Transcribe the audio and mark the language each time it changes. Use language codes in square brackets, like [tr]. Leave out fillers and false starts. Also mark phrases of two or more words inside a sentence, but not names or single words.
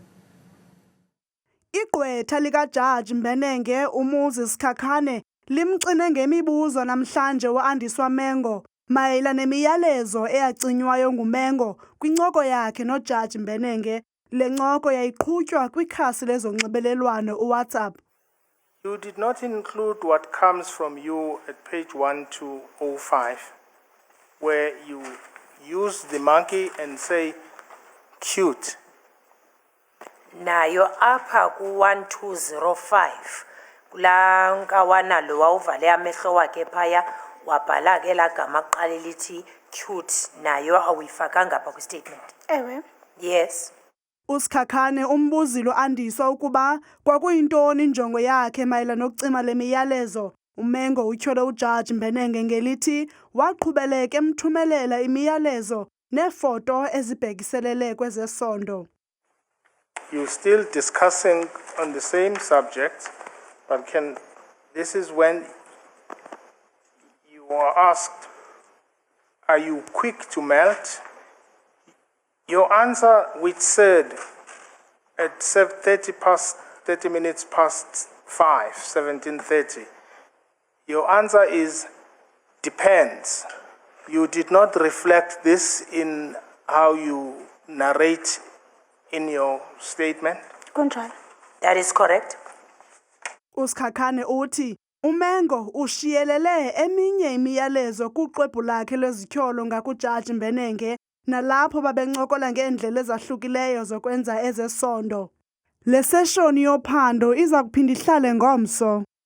[xh] Igqwetha likaJaji Mbenenge uMoses Khakhane limxine ngemibuzo namhlanje uAndiswa Mengo mayela nemiyalezo eyacinywayo nguMengo kwincoko yakhe noJaji Mbenenge. Le ncoko yayiqhutywa kwikhasi lezonxibelelwano uWhatsApp. [en] You did not include what comes from you at page 1205, where you use the monkey and say, cute. [xh] Nayo apha ku-1205 kulaa nkawana lo wawuvale amehlo wakhe phaya wabhala ke laa gama kuqala lithi cute nayo awuyifakanga apha kwistatement. Ewe [en] Yes. [xh] uSikhakhane umbuzile uAndiswa ukuba kwakuyintoni injongo yakhe mayelana nokucima le miyalezo. Umengo utyhole uJaji Mbenenge ngelithi waqhubeleka emthumelela imiyalezo nefoto ezibhekiselele kwezesondo. [en] You're still discussing on the same subject, but this is when you are asked, are you quick to melt? Your answer, which said at 30 minutes past 5, 17:30, your answer is depends. You did not reflect this in how you narrate in your statement. That is correct. [xh] uSikhakhane uthi uMengo ushiyelele eminye imiyalezo kuqwebhu lakhe lwezityholo ngakuJaji Mbenenge nalapho babencokola ngeendlela ezahlukileyo zokwenza ezesondo. Le seshoni yophando iza kuphinda ihlale ngomso.